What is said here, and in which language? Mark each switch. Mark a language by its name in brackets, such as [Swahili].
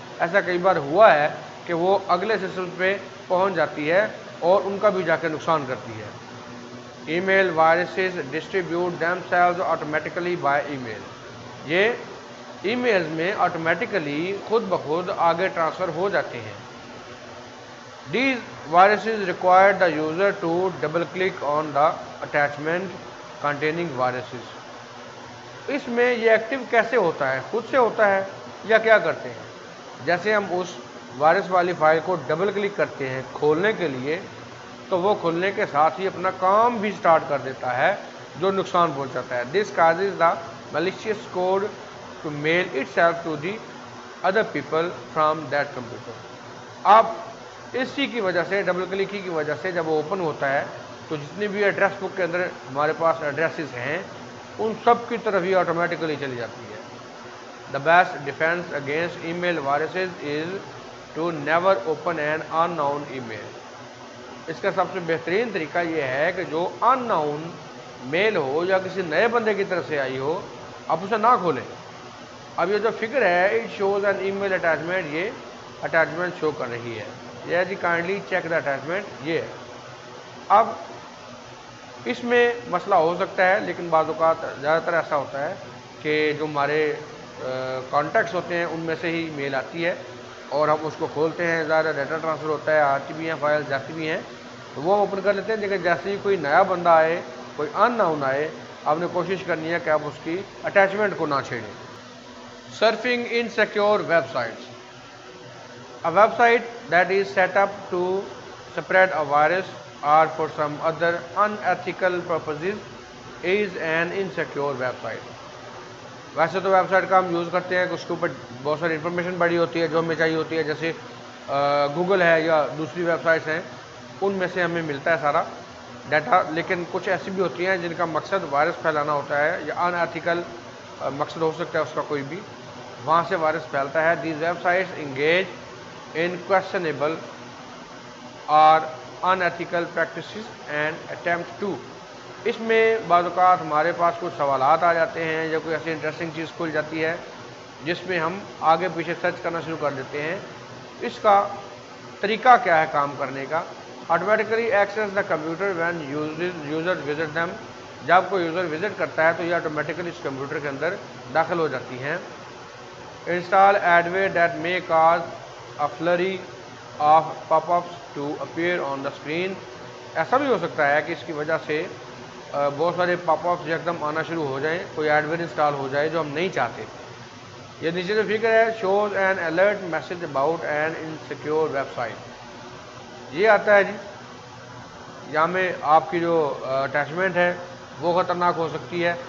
[Urdu] ایسا کئی بار ہوا ہے کہ وہ اگلے سسٹم پہ پہنچ جاتی ہے اور ان کا بھی جا کے نقصان کرتی ہے. [English] Email viruses distribute themselves automatically by email. [Urdu] یہ ای میلز میں آٹومیٹیکلی خود بخود آگے ٹرانسفر ہو جاتے ہیں. [English] These viruses require the user to double click on the attachment containing viruses. [Urdu] اس میں یہ ایکٹیو کیسے ہوتا ہے؟ خود سے ہوتا ہے یا کیا کرتے ہیں؟ جیسے ہم اس وائرس والی فائل کو ڈبل کلک کرتے ہیں کھولنے کے لیے تو وہ کھولنے کے ساتھ ہی اپنا کام بھی سٹارٹ کر دیتا ہے جو نقصان پہنچاتا ہے. [English] This causes the malicious code to mail itself to the other people from that computer. [Urdu] اب اسی کی وجہ سے ڈبل کلک کی وجہ سے جب وہ اوپن ہوتا ہے تو جتنی بھی ایڈریس بک کے اندر ہمارے پاس ایڈریسز ہیں ان سب کی طرف ہی آٹومیٹیکلی چلی جاتی ہے. [English] The best defense against email viruses is to never open an unknown email. [Urdu] اس کا سب سے بہترین طریقہ یہ ہے کہ جو ان ناؤن میل ہو یا کسی نئے بندے کی طرف سے آئی ہو آپ اسے نہ کھولیں. اب یہ جو فگر ہے [English] it shows an email attachment, [Urdu] یہ اٹیچمنٹ شو کر رہی ہے. یہ جی [English] kindly check the attachment, [Urdu] یہ ہے. اب اس میں مسئلہ ہو سکتا ہے لیکن بعض اوقات زیادہ تر ایسا ہوتا ہے کہ جو ہمارے کانٹیکٹس ہوتے ہیں ان میں سے ہی میل آتی ہے اور ہم اس کو کھولتے ہیں، زیادہ ڈیٹا ٹرانسفر ہوتا ہے، آتی بھی ہیں فائل جاتی بھی ہیں تو وہ ہم اوپن کر لیتے ہیں. لیکن جیسے ہی کوئی نیا بندہ آئے، کوئی ان ناؤن آئے، آپ نے کوشش کرنی ہے کہ آپ اس کی اٹیچمنٹ کو نہ چھیڑیں. [English] Surfing insecure websites. A website that is set up to spread a virus or for some other unethical purposes is an insecure website. [Urdu] ویسے تو ویب سائٹ کا ہم یوز کرتے ہیں کہ اس کے اوپر بہت ساری انفارمیشن پڑی ہوتی ہے جو ہمیں چاہیے ہوتی ہے، جیسے گوگل ہے یا دوسری ویب سائٹس ہیں ان میں سے ہمیں ملتا ہے سارا ڈیٹا. لیکن کچھ ایسی بھی ہوتی ہیں جن کا مقصد وائرس پھیلانا ہوتا ہے یا ان ایتھیکل مقصد ہو سکتا ہے اس کا کوئی بھی، وہاں سے وائرس پھیلتا ہے. [English] These websites engage in questionable or unethical practices and attempt to. [Urdu] اس میں بعض اوقات ہمارے پاس کچھ سوالات آ جاتے ہیں یا کوئی ایسی انٹرسٹنگ چیز کھل جاتی ہے جس میں ہم آگے پیچھے سرچ کرنا شروع کر دیتے ہیں. اس کا طریقہ کیا ہے کام کرنے کا؟ [English] Automatically access the computer when user visit them. [Urdu] جب کوئی یوزر وزٹ کرتا ہے تو یہ آٹومیٹیکلی اس کمپیوٹر کے اندر داخل ہو جاتی ہیں. [English] Install adware that may cause a flurry of pop-ups to appear on the screen. [Urdu] ایسا بھی ہو سکتا ہے کہ اس کی وجہ سے بہت سارے پاپ اپس ایک دم آنا شروع ہو جائیں، کوئی ایڈ ویئر انسٹال ہو جائے جو ہم نہیں چاہتے. یہ نیچے سے فکر ہے [English] Shows an alert message about an insecure website. [Urdu] یہ آتا ہے جی یہاں میں آپ کی جو اٹیچمنٹ ہے وہ خطرناک ہو سکتی ہے.